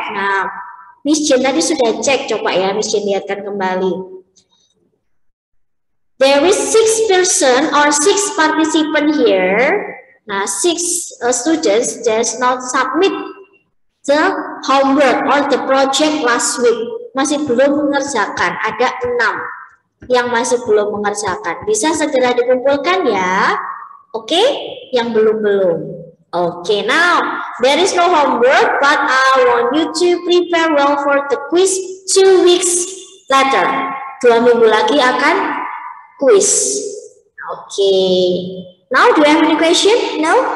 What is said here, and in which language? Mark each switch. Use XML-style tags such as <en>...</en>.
<id>Nah, Miss Jen tadi sudah cek, coba ya Miss Jen lihatkan kembali.</id> <en>There is 6 person or 6 participant here. Nah, 6 students does not submit the homework or the project last week.</en> <id>Masih belum mengerjakan, ada 6 yang masih belum mengerjakan. Bisa segera dikumpulkan ya. Oke, yang belum.</id> <en>Okay, now there is no homework, but I want you to prepare well for the quiz 2 weeks later.</en> <id>2 minggu lagi akan quiz. Okay.</id> <en>Now, do you have any question? No?</en>